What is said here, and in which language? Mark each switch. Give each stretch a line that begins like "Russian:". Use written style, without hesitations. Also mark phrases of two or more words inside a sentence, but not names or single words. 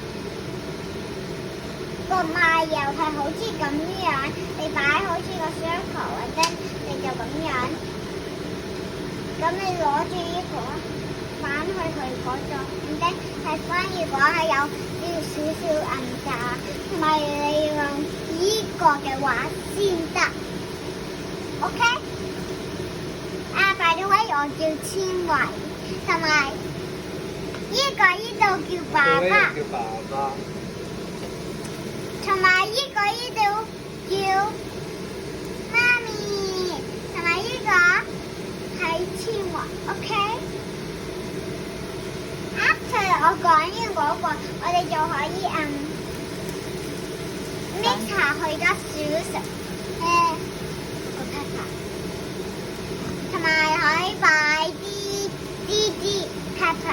Cantonese: 個麻油係好似咁樣，你擺好似個 circle 或者你就咁樣，咁你攞住呢個反去佢嗰度，然之後係反如果係有少少銀渣，同埋你要用呢個嘅話先得 ，OK？
English: by the way，
Cantonese: 我叫千惠，同埋。呢度叫爸爸，叫爸爸，同埋呢度叫媽咪，同埋呢個係千惠 ，OK？After 我講完嗰個，我哋就可以mix 下去多少少個 pepper， 同埋可以擺啲 pepper。